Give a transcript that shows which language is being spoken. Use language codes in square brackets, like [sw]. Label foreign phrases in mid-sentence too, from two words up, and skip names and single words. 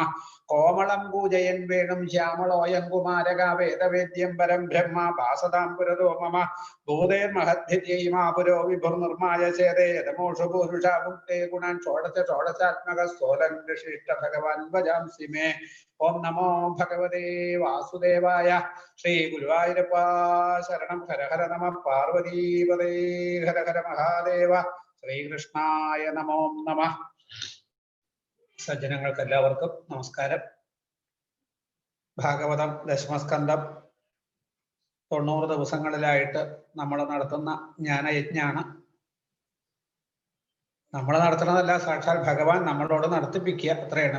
[sa] कोमलं पूजयन् वेणुं श्यामलोऽयं कुमारका वेदवेद्यं परं ब्रह्म भासतां पुरतो मम भूतेर्महद्भिर्यै मा पुरो विभुर्निर्माय चेदे यदमोषु पूरुषा भुक्ते गुणान् षोडश षोडशात्मकस्थोलङ्कृशिष्ट भगवान् भजांसि मे। ओं नमो भगवते वासुदेवाय। श्री गुरुवायूरप्प शरणं हर हर नमः पार्वतीपदे हर हर महादेव। ശ്രീകൃഷ്ണായ നമോ നമഃ. [ml] സജ്ജനങ്ങൾക്ക് എല്ലാവർക്കും നമസ്കാരം. ഭാഗവതം ദശമസ്കന്ധം 90 ദിവസങ്ങളിലായിട്ട് നമ്മൾ നടത്തുന്ന ജ്ഞാനയജ്ഞാണ്. നമ്മൾ നടത്തുന്നതല്ല, സാക്ഷാൽ ഭഗവാൻ നമ്മളോട് നടത്തിപ്പിക്കുക, അത്രയാണ്.